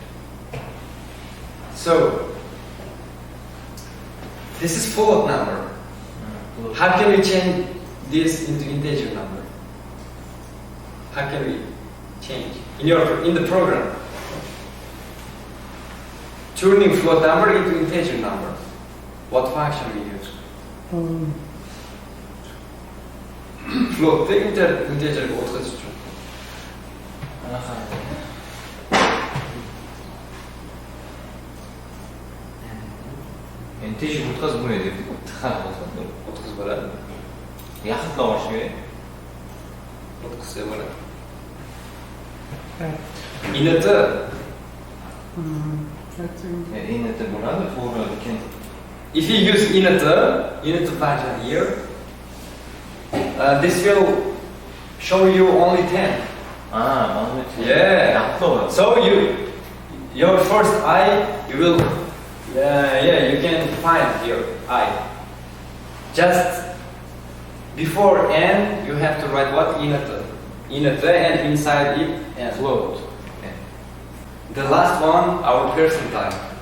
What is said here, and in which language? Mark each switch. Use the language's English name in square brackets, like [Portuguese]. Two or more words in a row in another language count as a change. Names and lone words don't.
[English] So this is float number. How can we change this into integer number? How can we change in the program? Turning float number into integer number. What function we use? [Uzbek] Float'te integerga o'tkazish uchun. Integer o'tkazib bo'lmaydi deb O'tkazib bo'ladi. yaqinlab olish kerak. O'tkazsa bo'ladi. Init'i Init'i bo'ladi, for lekin [English] if you use init function here, this will show you only 10. [Uzbek] mana [English] Yeah. [Uzbek] yaqinlab oladi. [English] So your first I, you will, you can find your I. Just before n, you have to write what? Init, and inside it, n. Float. The last one, our percentile.